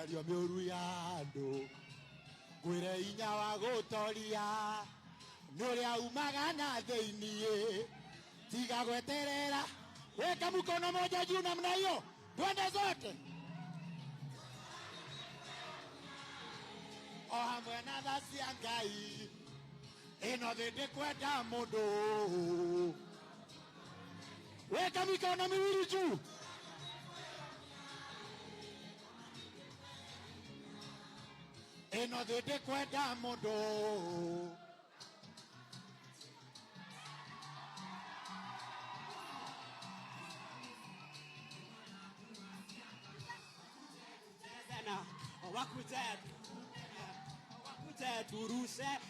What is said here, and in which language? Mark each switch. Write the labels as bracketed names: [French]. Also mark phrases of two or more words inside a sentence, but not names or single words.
[Kikuyu] Nimerio miuru yando. wĩre inya wa gũtoria nĩ ũrĩa umaga na thĩiniĩ tiga gweterera [Swahili] weka mkono moja juu namna hiyo twende zote [Kikuyu] o hamwe na tha cia Ngai ĩno thĩ ndĩkwenda mũndũ [Swahili] weka mikono miwili juu [Kikuyu] ĩno thĩ ndĩkwenda mũndũ [Swahili] wakuje turushe